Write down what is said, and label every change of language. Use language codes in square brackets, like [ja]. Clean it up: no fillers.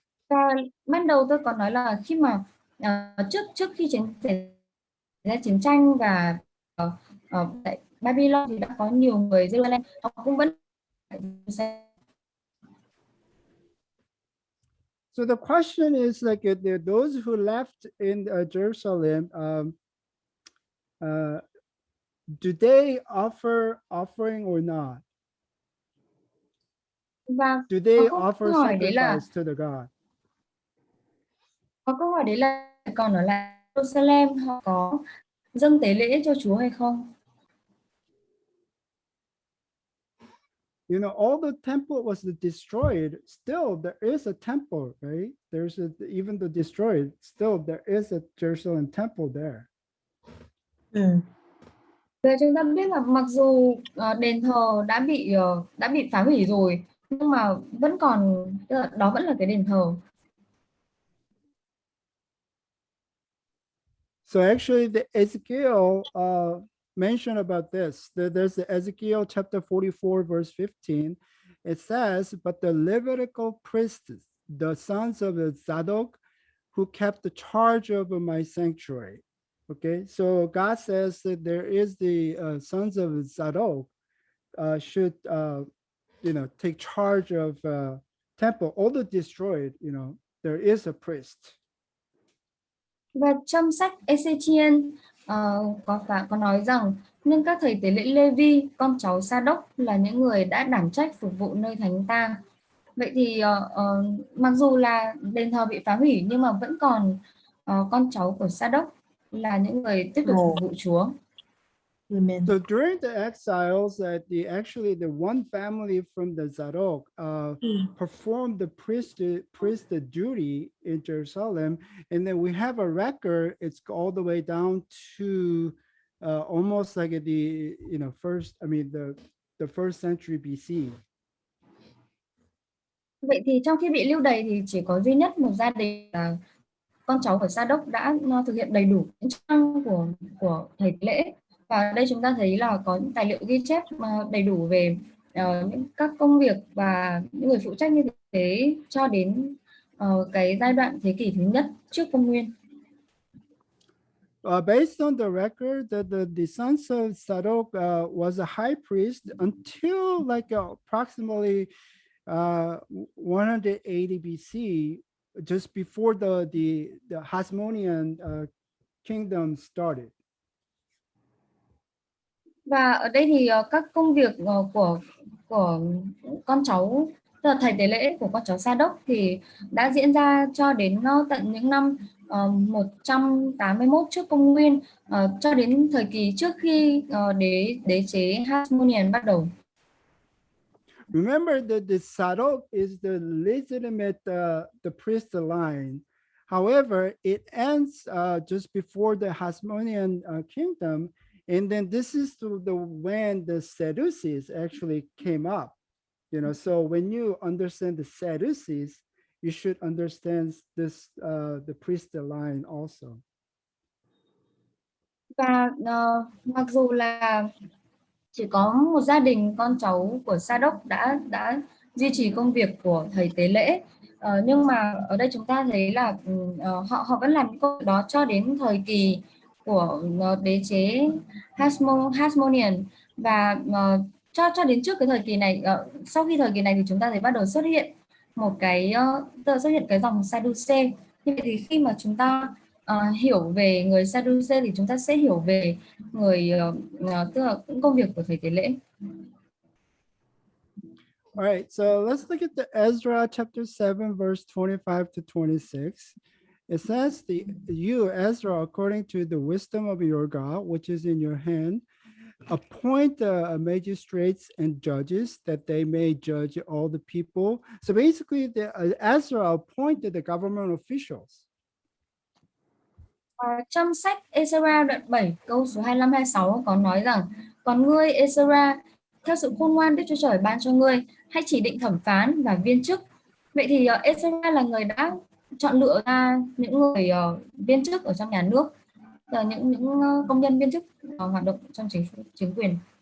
[vi] Và ban đầu tôi còn nói là khi mà trước khi xảy ra chiến tranh và tại Babylon thì đã có nhiều người Jerusalem, họ cũng vẫn. [en] So the question is like those who left in Jerusalem, do they offer offering or not? [vi] Và [en] do they [vi] có [en] offer [vi] câu hỏi đấy [en] sacrifice to the God? [vi] Có câu hỏi đấy là còn ở lại Jerusalem họ có dâng tế lễ cho Chúa hay không? [en] You know, all the temple was destroyed. Still, there is a temple, right? Even though destroyed, still there is a Jerusalem temple there. [vi] Để chúng ta biết là mặc dù đền thờ đã bị phá hủy rồi, nhưng mà vẫn còn, đó vẫn là cái đền thờ. [en] So actually, the Ezekiel mentioned about this. There's the Ezekiel chapter 44, verse 15. It says, "But the Levitical priests, the sons of Zadok, who kept the charge over my sanctuary." Okay, so God says that there is the sons of Zadok should take charge of temple. Although destroyed, there is a priest. [vi] Và trong sách Ezechiel có nói rằng nên các thầy tế lễ Lê-vi, con cháu Sa-đốc là những người đã đảm trách phục vụ nơi thánh tang. Vậy thì mặc dù là đền thờ bị phá hủy nhưng mà vẫn còn con cháu của Sa-đốc là những người tiếp tục phục vụ Chúa. [en] Amen. So during the exiles, the one family from the Zadok performed the priesthood duty in Jerusalem, and then we have a record. It's all the way down to almost like the first century BC. [vi] Vậy thì trong khi bị lưu đày thì chỉ có duy nhất một gia đình là con cháu của Sa-đốc đã thực hiện đầy đủ những chức năng của thầy tế lễ. Và đây chúng ta thấy là có những tài liệu ghi chép đầy đủ về những các công việc và những người phụ trách như thế cho đến cái giai đoạn thế kỷ thứ nhất trước công nguyên. [en] Based on the record, the sons of Zadok was a high priest until like approximately 180 BC, just before the Hasmonean kingdom started. [vi] Và ở đây thì các công việc của con cháu, tức là thầy tế lễ của con cháu Sa Đốc thì đã diễn ra cho đến tận những năm 181 trước công nguyên, cho đến thời kỳ trước khi đế chế Hasmonean bắt đầu. [en] Remember that the Zadok is the legitimate the priest line. However, it ends just before the Hasmonean kingdom, and then this is when the Sadducees actually came up. You know, so when you understand the Sadducees, you should understand this the priest line also. [vi] Và mặc dù là chỉ có một gia đình con cháu của Sa Đốc đã duy trì công việc của thầy tế lễ, nhưng mà ở đây chúng ta thấy là họ vẫn làm công việc đó cho đến thời kỳ của đế chế Hasmonean, và cho đến trước cái thời kỳ này, sau khi thời kỳ này thì chúng ta thấy bắt đầu xuất hiện cái dòng Sadducee. Như vậy thì khi mà chúng ta hiểu về người Sadducee thì chúng ta sẽ hiểu về người tức là cũng công việc của thầy tế lễ. [en] All right, so let's look at the Ezra chapter 7 verse 25 to 26. It says, you, Ezra, according to the wisdom of your God, which is in your hand, appoint magistrates and judges that they may judge all the people. So basically, Ezra appointed the government officials. [vi] Trong sách Ezra đoạn 7 câu số 25-26 có nói rằng: còn ngươi Ezra, theo sự khôn ngoan Đức Chúa Trời ban cho ngươi, hãy chỉ định thẩm phán và viên chức. Vậy thì Ezra là người đã chọn lựa ra những người viên chức ở trong nhà nước, những công nhân viên chức hoạt động trong chính quyền.